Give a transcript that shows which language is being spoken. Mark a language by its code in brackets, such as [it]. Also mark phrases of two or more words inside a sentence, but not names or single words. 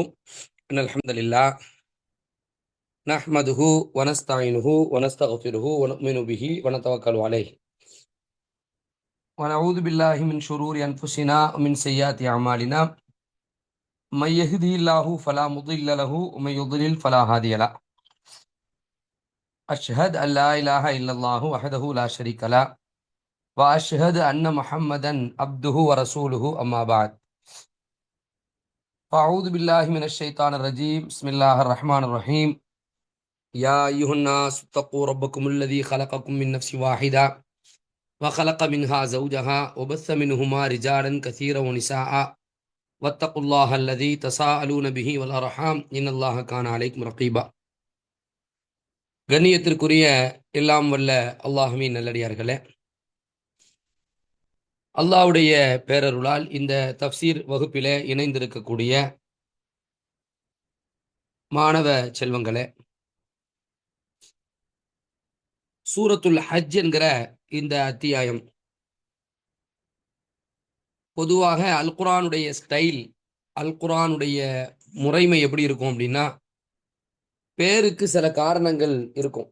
[ar] إن الحمد لله نحمده ونستعينه ونستغفره ونؤمن به ونتوكل عليه ونعوذ بالله من شرور أنفسنا ومن سيئات أعمالنا من يهده الله فلا مضل له ومن يضلل فلا هادي له. أشهد أن لا إله إلا الله وحده لا شريك له وأشهد أن محمدا عبده ورسوله أما بعد. أعوذ بالله من الشيطان الرجيم بسم الله الرحمن الرحيم يا أيها الناس اتقوا ربكم الذي خلقكم من نفس واحدة وخلق منها زوجها وبث منهما رجالا كثيرا ونساء واتقوا الله الذي تساءلون به والأرحام إن الله كان عليكم رقيبا. [ta] கண்ணியத்திற்குரிய எல்லாம் வல்ல அல்லாஹ்வின் நல்லடியார்களே, அல்லாஹ்வுடைய பேரருளால் இந்த தஃப்சீர் வகுப்பிலே இணைந்திருக்கக்கூடிய மாணவ செல்வங்களே, சூரத்துல் ஹஜ் என்கிற இந்த அத்தியாயம் பொதுவாக அல் குர்ஆனுடைய ஸ்டைல், அல் குர்ஆனுடைய முறைமை எப்படி இருக்கும் அப்படின்னா, பேருக்கு சில காரணங்கள் இருக்கும்.